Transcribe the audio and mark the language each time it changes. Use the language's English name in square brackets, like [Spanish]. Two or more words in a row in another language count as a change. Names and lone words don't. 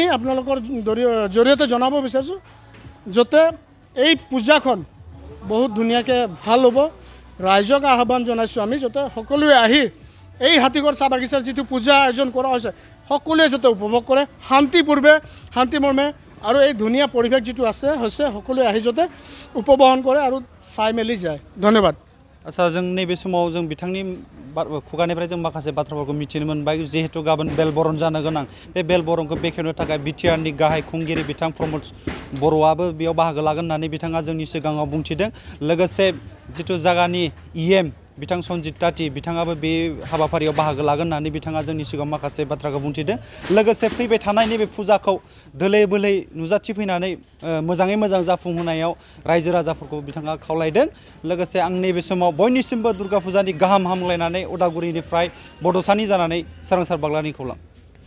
[Assamese] আপোনালোকৰ জৰিয়তে জনাব বিচাৰিছোঁ যাতে এই পূজাখন বহুত ধুনীয়াকৈ ভাল হ'ব ৰাইজক আহ্বান জনাইছোঁ আমি যাতে সকলোৱে আহি এই হাতিগড় চাহ বাগিচাৰ যিটো পূজা আয়োজন কৰা হৈছে সকলোৱে যাতে উপভোগ কৰে শান্তিমৰ্মে আৰু এই ধুনীয়া পৰিৱেশ যিটো হৈছে সকলোৱে আহি যাতে উপভোগ কৰে আৰু চাই মেলি যায় ধন্যবাদ [Bodo] आच्छा जों नैबे समाव जों बिथांनि खुगानिफ्राय जों माखासे बाथ्राफोरखौ मिथिनो मोनबाय जिहेतु गाबोन बेल बरन जानो गोनां बे बेल बरनखौ बेखेवनो थाखाय बिटिआरनि गाहाय खुंगिरि बिथां प्रमोद बर'आबो बेयाव बाहागो लागोन होननानै बिथाङा जोंनि सिगाङाव बुंथिदों लोगोसे जिथु जागानि EM बिथां सन्जित ताति बिथाङाबो बे हाबाफारियाव बाहागो लागोन होननानै बिथाङा जोंनि सिगाङाव माखासे बाथ्राखौ बुंथिदों लोगोसे फैबाय थानाय नैबे फुजाखौ दोलै बोलै नुजाथिफैनानै मोजाङै मोजां जाफुंहोनायाव रायजो राजाफोरखौ बिथाङा खावलायदों लोगोसे आं नैबे समाव बयनिसिमबो दुर्गा फुजानि गाहाम हामलायनानै उदालगुरिनिफ्राय बड'सानि जानानै सोरांसार बाग्लानि खौरां